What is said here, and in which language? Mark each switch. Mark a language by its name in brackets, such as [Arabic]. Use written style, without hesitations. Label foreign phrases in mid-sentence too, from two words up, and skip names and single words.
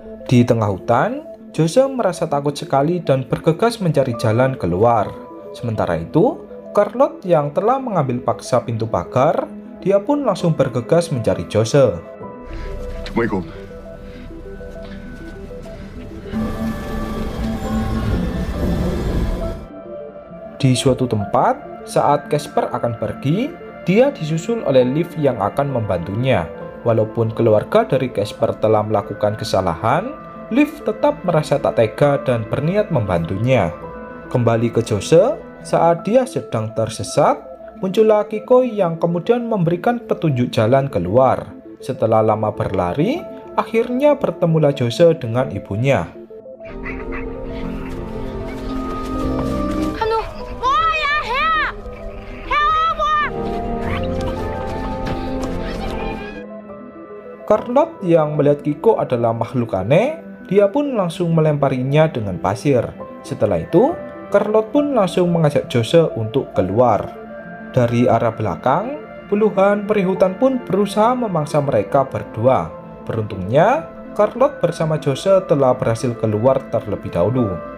[Indonesian] Di tengah hutan, Jose merasa takut sekali dan bergegas mencari jalan keluar. Sementara itu, Carlotte yang telah mengambil paksa pintu pagar, dia pun langsung bergegas mencari Jose. [Danish] Du må ikke åbne. [Indonesian] Di suatu tempat, saat Casper akan pergi, dia disusul oleh Liv yang akan membantunya. Walaupun keluarga dari Casper telah melakukan kesalahan, Liv tetap merasa tak tega dan berniat membantunya. Kembali ke Jose, saat dia sedang tersesat, muncullah Kiko yang kemudian memberikan petunjuk jalan keluar. Setelah lama berlari, akhirnya bertemulah Jose dengan ibunya. [Danish] Kom nu. Mor, jeg er her! Herovre, mor! [Indonesian] Carlotte yang melihat Kiko adalah makhluk aneh, dia pun langsung melemparinya dengan pasir. Setelah itu, Carlotte pun langsung mengajak Jose untuk keluar. Dari arah belakang, puluhan perihutan pun berusaha memangsa mereka berdua. Beruntungnya, Carlotte bersama Jose telah berhasil keluar terlebih dahulu.